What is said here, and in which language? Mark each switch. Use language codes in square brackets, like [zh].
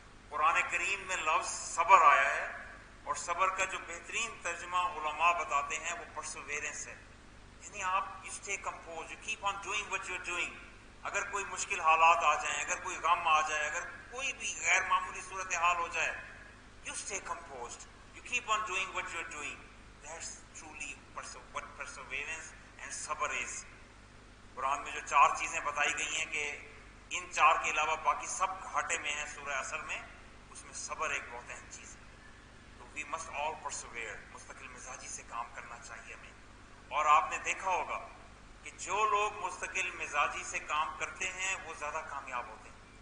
[ur] قرآن کریم میں لفظ صبر آیا ہے اور صبر کا جو بہترین ترجمہ علماء بتاتے ہیں وہ perseverance ہے. یعنی آپ [en] you stay composed, you keep on doing what you're doing. [ur] اگر کوئی مشکل حالات آ جائیں، اگر کوئی غم آ جائے، اگر کوئی بھی غیر معمولی صورتحال ہو جائے، [en] you stay composed, you keep on doing what you're doing. That's truly what perseverance and sabr is. [ur] قرآن میں جو 4 چیزیں بتائی گئی ہیں کہ ان 4 کے علاوہ باقی سب گھاٹے میں ہیں سورہ اصل میں، اس میں صبر ایک بہت اہم چیز ہے. [en] تو we must all persevere. [ur] مستقل مزاجی سے کام کرنا چاہیے ہمیں. اور آپ نے دیکھا ہوگا کہ جو لوگ مستقل مزاجی سے کام کرتے ہیں وہ زیادہ کامیاب ہوتے ہیں.